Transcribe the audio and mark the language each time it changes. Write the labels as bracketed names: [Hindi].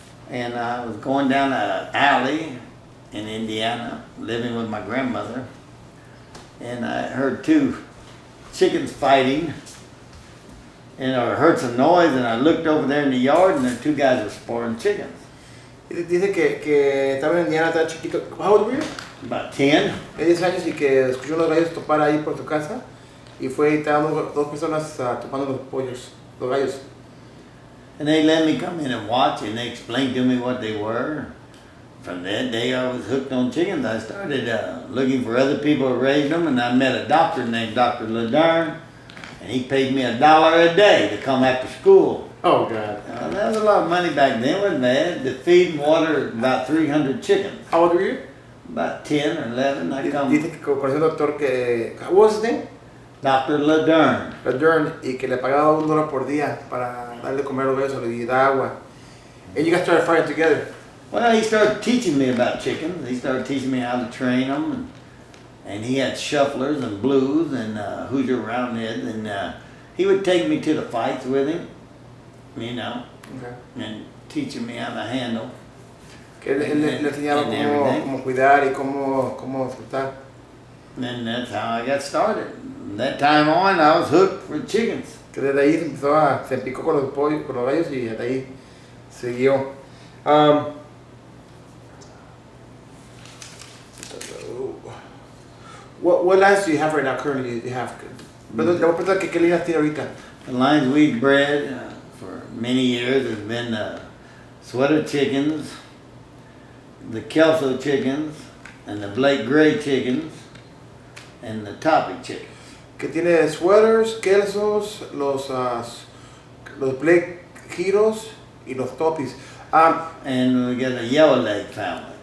[English] And I was going down an alley in Indiana, living with my grandmother. And I heard two chickens fighting. And I heard some noise, and I looked over there in the yard, and the two guys were spoiling chickens. [Spanish] Dice que estaba en Indiana, estaba chiquito. [English] How old were you? About 10. [Spanish] De 10 años y que escuchó unos gallos topar ahí por su casa y fue y estaban dos personas topando los pollos, los gallos. [English] And they let me come in and watch, and they explained to me what they were. From that day, I was hooked on chickens. I started looking for other people who raised them, and I met a doctor named Dr. Ladern, and he paid me $1 a day to come after school. Oh, God. That was a lot of money back then, wasn't bad. To feed and water about 300 chickens. How old were you? About 10 or 11. I come. [Spanish] Dice que conoció un doctor que... [English] What was his name? Dr. Ladern. [Spanish] Ladern, y que le pagaba $1 por día para darle comer a los gallos y dar agua. [English] And you guys started fighting together. Well, he started teaching me about chickens. He started teaching me how to train them. And he had shufflers and blues and Hoosier Roundheads. And he would take me to the fights with him, Okay. and teaching me how to handle. [Spanish] Que él le enseñaba cómo cuidar y cómo disfrutar. [English] And that's how I got started. From that time on, I was hooked for chickens. [Spanish] Que desde ahí se empicó con los pollos, con los gallos y desde ahí siguió. [English] What lines do you have right now currently? You have. [Spanish] Le voy a preguntar qué líneas tiene ahorita. [English] The lines we've bred for many years has been the sweater chickens, the Kelso chickens, and the Blake Gray chickens, and the topic chickens. [Spanish] Que tiene sweaters, kelsos, los Blake Giros y los topis. [English] And we got a yellow leg family.